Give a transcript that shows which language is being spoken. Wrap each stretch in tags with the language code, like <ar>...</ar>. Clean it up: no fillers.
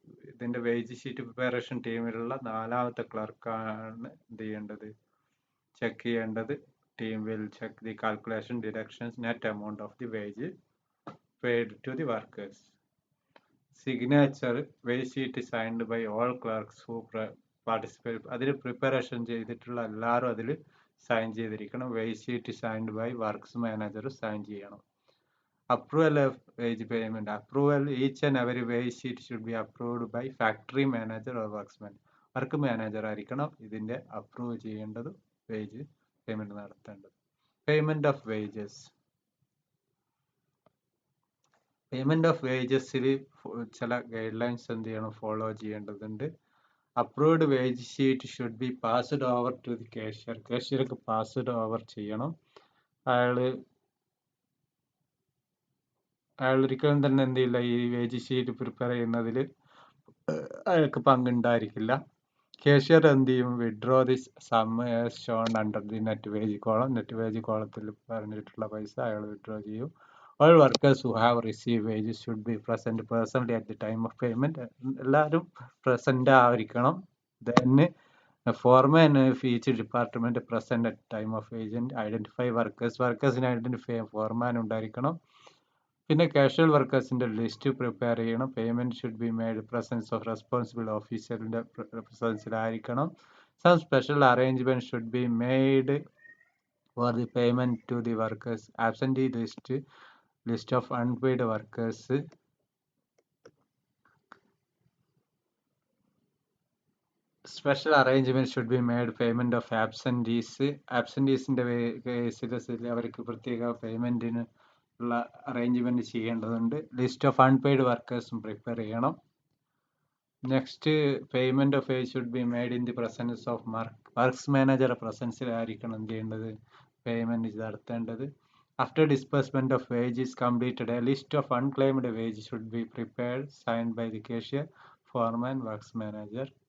<ml>ഇതിന്റെ wage sheet preparation ടീമിലുള്ള 4ാമത്തെ ക്ലർക്കാണ് എന്ത് ചെയ്യേണ്ടത്, ചെക്ക് ചെയ്യേണ്ടത്.</ml> <en>Team will check the calculation, deductions, net amount of the wage paid to the workers. Signature, wage sheet signed by all clerks who participate.</en> <ml>അതിൽ preparation ചെയ്തിട്ടുള്ള എല്ലാവരും അതിൽ sign ചെയ്തിരിക്കണം.</ml> <en>Wage sheet signed by works manager sign ചെയ്യണം. Approval of wage payment. Approval, each and every wage sheet should be approved by factory manager or worksman.</en> <ml>Work manager ആയിരിക്കണം ഇതിന്റെ approve ചെയ്യേണ്ടത്, wage payment നടത്തേണ്ടത്.</ml> <en>Payment of wages.</en> <ml>Payment of വേജസിൽ ചില guide lines എന്ത് ചെയ്യണം, follow ചെയ്യേണ്ടതുണ്ട്.</ml> <en>Approved wage sheet should be passed over to the cashier.</en> <ml>കാഷ്യർക്ക് passed over ചെയ്യണം. അയാൾ ഒരിക്കലും തന്നെ എന്ത് ചെയ്യില്ല, ഈ വേജ് ഷീറ്റ് പ്രിപ്പയർ ചെയ്യുന്നതിൽ അയാൾക്ക് പങ്കുണ്ടായിരിക്കില്ല. കാഷ്യർ എന്ത് ചെയ്യും,</ml> <en>Withdraw the sum shown under the net wage column.</en> <ml>Net wage കോളത്തിൽ പറഞ്ഞിട്ടുള്ള പൈസ അയാൾ വിഡ്രോ ചെയ്യും.</ml> <en>All workers who have received wages should be present personally at the time of payment.</en> <ml>എല്ലാവരും പ്രസന്റ് ആയിരിക്കണം.</ml> <en>Then foreman of each department present at time of wage and identify workers.</en> <ml>വർക്കേഴ്സിനെ identify ചെയ്യാൻ ഫോർമാൻ ഉണ്ടായിരിക്കണം. പിന്നെ casual വർക്കേഴ്സിന്റെ list prepare ചെയ്യണം.</ml> <en>payment should be made presence of responsible</en> <ml>ഓഫീസറിന്റെ പ്രസൻസിലായിരിക്കണം.</ml> <en>Some special arrangement should be made for the payment to the workers. Absentee list of unpaid workers. Special arrangement should be made. Payment of absentees.</en> <ml>Absenteesന്റെ കേസിൽ അവർക്ക് പ്രത്യേക പേയ്മെന്റിന് ഉള്ള arrangement ചെയ്യേണ്ടതുണ്ട്. List of unpaid വർക്കേഴ്സും prepare ചെയ്യണം. Next,</ml> <en>payment of wage should be made in the presence of works</en> <ml>മാനേജറുടെ പ്രസൻസിലായിരിക്കണം എന്ത് ചെയ്യേണ്ടത്, payment നടത്തേണ്ടത്.</ml> <en>After disbursement of wage is completed, a list of unclaimed wage should be prepared, signed by the cashier, foreman, works manager.</en>